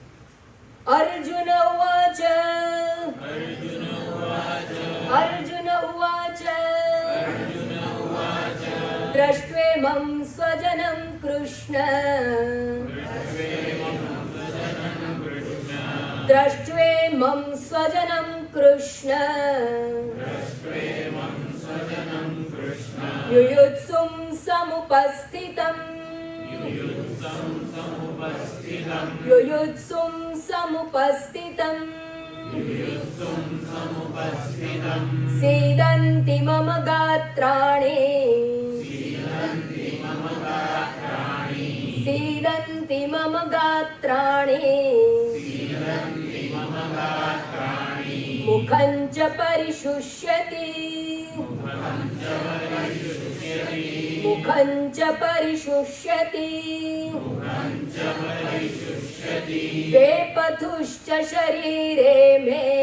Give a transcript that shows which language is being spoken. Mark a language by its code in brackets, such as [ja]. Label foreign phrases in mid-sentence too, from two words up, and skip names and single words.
[sa] अर्जुन उवाच अर्जुन उवाच दृष्ट्वेमं स्वजनं कृष्ण दृष्ट्वेमं स्वजनं कृष्ण युयुत्सुं समुपस्थितम् युयुत्सुं समुपस्थितम् सीदन्ति मम गात्राणि सीदन्ति मम गात्राणि मुखं च परिशुष्यति मुखं च परिशुष्यति वेपथुश्च शरीरे मे